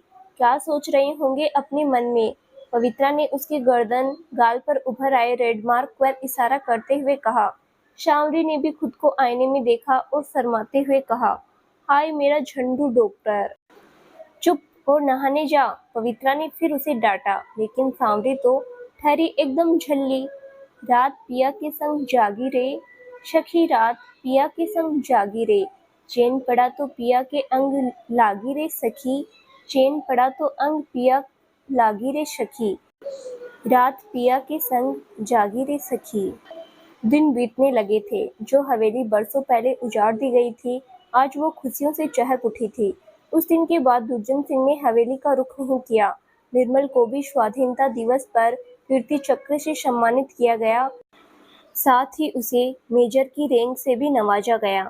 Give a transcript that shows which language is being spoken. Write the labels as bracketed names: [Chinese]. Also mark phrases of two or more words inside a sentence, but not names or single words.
[Hindi] क्या सोच रहे होंगे अपने मन में। पवित्रा ने उसके गर्दन गाल पर उभर आए [English] red mark [Hindi] पर इशारा करते हुए कहा। शावरी ने भी खुद को आईने में देखा और शर्माते हुए कहा। हाय मेरा झंडू डॉक्टर। चुप, और नहाने जा, पवित्रा ने फिर उसे डांटा। लेकिन सांवरी तो ठहरी एकदम झल्ली। रात पिया के संग जागी रे, सखी रात पिया के संग जागी रे। चैन पड़ा तो पिया के अंग लागी रे सखी, चैन पड़ा तो अंग पिया लागी रे सखी। रात पिया के संग जागी रे सखी। दिन बीतने लगे थे। जो हवेली बरसों पहले उजाड़ दी गई थी, आज वो खुशियों से चहक उठी थी। उस दिन के बाद दुर्जन सिंह ने हवेली का रुख नहीं किया। निर्मल को भी स्वाधीनता दिवस पर कीर्ति चक्र से सम्मानित किया गया, साथ ही उसे मेजर की रैंक से भी नवाजा गया।